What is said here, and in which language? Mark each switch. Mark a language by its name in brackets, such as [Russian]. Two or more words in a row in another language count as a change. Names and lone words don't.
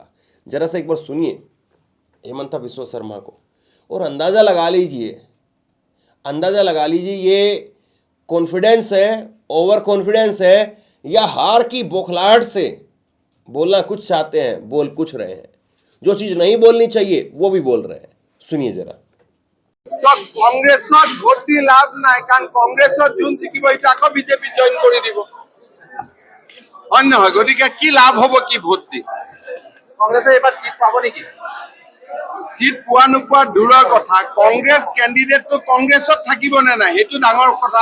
[Hindi] जरा सा एक बार सुनिए हेमंता बिस्वा शर्मा को और अंदाज़ा लगा लीजिए, ये कॉन्फिडेंस है, [English] over confidence [Hindi] है, या हार की बौखलाहट से बोलना कुछ चाहते हैं, बोल कुछ रहे हैं। जो चीज नहीं बोलनी चाहिए वो भी बोल रहे हैं। सुनिए जरा। [Assamese] কংগ্ৰেছত ভোট দি লাভ নাই, কাৰণ কংগ্ৰেছত যোন জিকিব সেইটো আকৌ বিজেপি জইন কৰি দিব, হয় নহয়? গতিকে কি লাভ হব কি ভোট দি? কংগ্ৰেছে এবাৰ সিট পাব নেকি? সিট পোৱা নোপোৱা দূৰৰ কথা, কংগ্ৰেছ কেণ্ডিডেটটো কংগ্ৰেছত থাকিব নে নাই সেইটো ডাঙৰ কথা।